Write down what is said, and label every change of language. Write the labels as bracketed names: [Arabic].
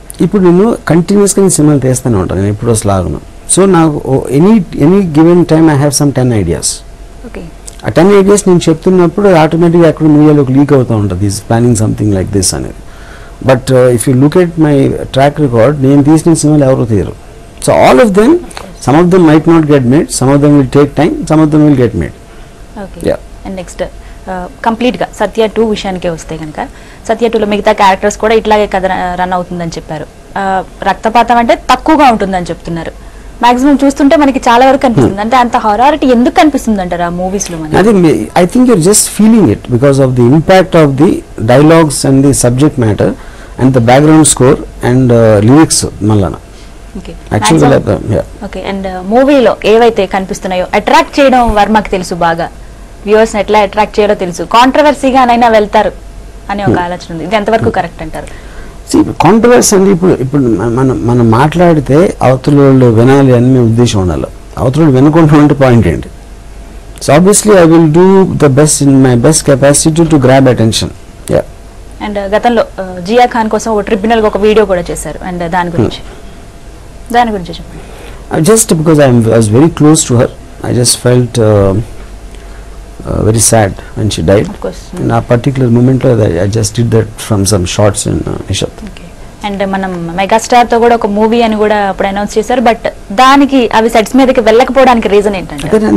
[Telugu] ఇప్పుడు నేను కంటిన్యూస్గా సినిమాలు తీస్తూనే ఉంటాను, నేను ఎప్పుడు అసలు ఆగను. సో నాకు [English] Any given time I have some 10 ideas. Okay. [Telugu] ఆ 10 ఐడియాస్ నేను చెప్తున్నప్పుడు ఆటోమేటిక్గా అక్కడ మీడియాలోకి లీక్ అవుతూ ఉంటుంది, [English] is planning something like this [Telugu] అనేది. [English] but if you look at my track record, [Telugu] నేను తీసిన సినిమాలు ఎవరు తీయరు. [English] So all of them, some of them might not get made, some of them will take time, some of them will get made. Okay. Yeah. [Telugu] And next complete గా సత్య 2 విషయానికే వస్తే కనుక, సత్య 2లో మిగతా క్యారెక్టర్స్ కూడా ఇట్లాగే కథ రన్ అవుతుందని చెప్పారు. రక్తపాతం అంటే తక్కువగా ఉంటుందని చెప్తున్నారు. మాక్సిమం చూస్తుంటే మనకి చాలా వరకు కనిపిస్తుంది. అంటే అంత హారారిటీ ఎందుకు కనిపిస్తుంది అంటారు ఆ మూవీస్ లో? [English] I think you're just feeling it because of the impact of the dialogues and the subject matter and the background score and lyrics మళ్ళన. Okay. Okay. [Telugu] And మూవీలో ఏవైతే కనిపిస్తున్నాయో అట్రాక్ట్ చేయడం వర్మకి తెలుసు, బాగా వ్యూవర్స్ ఎట్లా అట్రాక్ట్ చేయడో తెలుసు. కాంట్రవర్సీగానైనా వెళ్తారు అనే ఒక ఆలోచన ఉంది. ఇది ఎంతవరకు కరెక్ట్ అంటారు? కాంట్రవర్సీ అంటే ఇప్పుడు మనం మాట్లాడితే అవతల వాళ్ళు వినాలి అనే ఉద్దేశం ఉండాలి. అవతల వాళ్ళు వినకుండా ఉంటే పాయింట్ ఏంటి? [English] So obviously I will do the best in my best capacity to grab attention. [Telugu] And గతంలో జియా ఖాన్ కోసం ఒక ట్రిబ్యునల్ ఒక వీడియో కూడా చేశారు. అండ్ దాని గురించి చెప్పండి. [English] Just because I was very close to her, I just felt very sad when she died. Of course. In a particular moment, I just did that from some shots in Nishat. Okay. [Telugu] And మనం megastar తో కూడా ఒక movie అని కూడా అప్పుడు announce చేశారు, but దానికి అవి సెట్స్ మీదకి వెళ్ళకపోవడానికి రీజన్ ఏంటంటే?